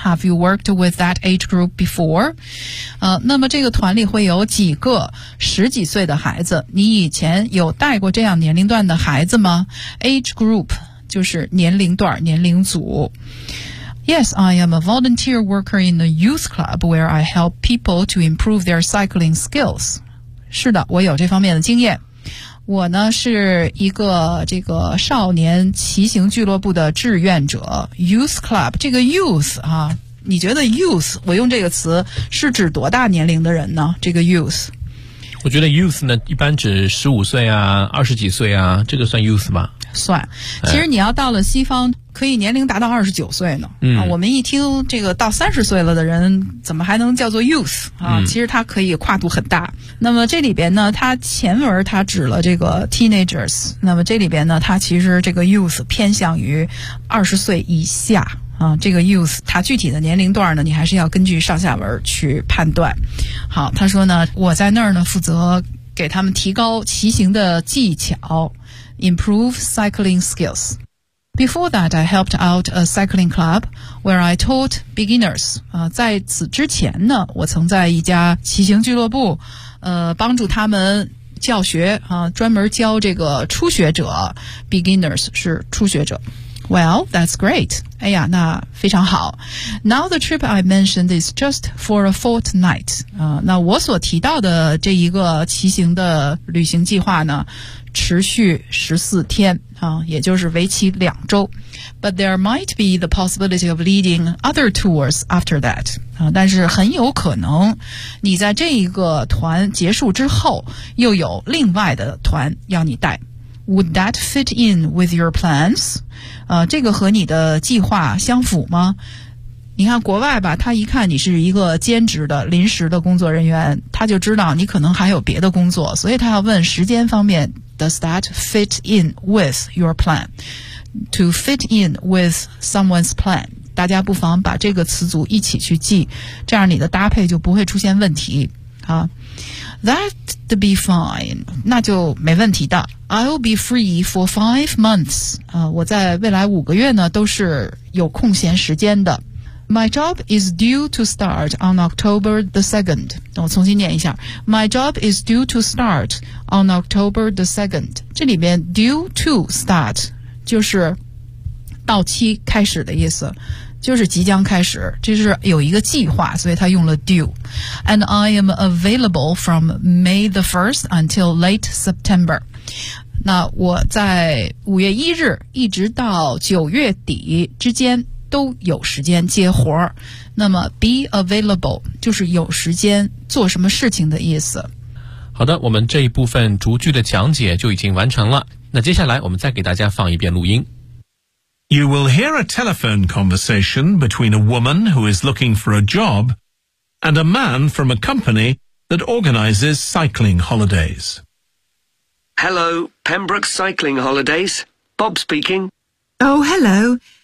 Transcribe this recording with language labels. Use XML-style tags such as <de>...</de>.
<en>Have you worked with that age group before?</en> <zh>那么这个团里会有几个十几岁的孩子。你以前有带过这样年龄段的孩子吗 ?</zh> <en>Age group,</en> <zh>就是年龄段、年龄组。</zh> <en>Yes, I am a volunteer worker in a youth club where I help people to improve their cycling skills.</en> <zh>是的,我有这方面的经验。我呢是一个这个少年骑行俱乐部的志愿者 ,youth club, 这个 youth 啊你觉得 youth， 我用这个词是指多大年龄的人呢？这个 youth，我觉得 youth 呢一般指15岁啊，20几岁啊，这个算 youth 吗？算，其实你要到了西方，可以年龄达到29岁呢。嗯，我们一听这个到30岁了的人，怎么还能叫做 youth 啊？其实它可以跨度很大。那么这里边呢，它前文它指了这个 teenagers， 那么这里边呢，它其实这个 youth 偏向于20岁以下啊。这个 youth 它具体的年龄段呢，你还是要根据上下文去判断。好，他说呢，我在那儿呢负责给他们提高骑行的技巧。</zh> <en>Improve cycling skills. Before that, I helped out a cycling club where I taught beginners.</en> <zh>在此之前呢，我曾在一家骑行俱乐部，帮助他们教学啊，专门教这个初学者 ，beginners 是初学者。</zh> <en>Well, that's great.</en> <zh>哎呀，那非常好。</zh> <en>Now the trip I mentioned is just for a fortnight.</en> <zh>那我所提到的这一个骑行的旅行计划呢？持续14天啊，也就是为期2周。</zh> <en>But there might be the possibility of leading other tours after that</en> <zh>啊，但是很有可能，你在这一个团结束之后，又有另外的团要你带。</zh> <en>Would that fit in with your plans？</en> <zh>这个和你的计划相符吗？你看国外吧，他一看你是一个兼职的临时的工作人员，他就知道你可能还有别的工作，所以他要问时间方面。</zh> <en>Does that fit in with your plan? To fit in with someone's plan,</en> <zh>大家不妨把这个词组一起去记，这样你的搭配就不会出现问题。</zh> <en>That'd be fine,</en> <zh>那就没问题的。</zh> <en>I'll be free for 5 months.</en> <zh>我在未来5个月呢，都是有空闲时间的。</zh> <en>My job is due to start on October the 2nd.</en> <zh>我重新念一下。</zh> <en>My job is due to start on October the 2nd.</en> <zh>这里边 due to start 就是到期开始的意思，就是即将开始，这是有一个计划，所以他用了 due.</zh> <en>And I am available from May the 1st until late September.</en> <zh>那我在5月1日一直到9月底之间都有时间接活儿，那么 be available 就是有时间做什么事情的意思。好的，我们这一部分逐句的讲解就已经完成了，那接下来我们再给大家放一遍录音。</zh> <en>You will hear a telephone conversation between a woman who is looking for a job and a man from a company that organizes cycling holidays. Hello, Pembroke Cycling Holidays. Bob speaking. Oh, hello.</en>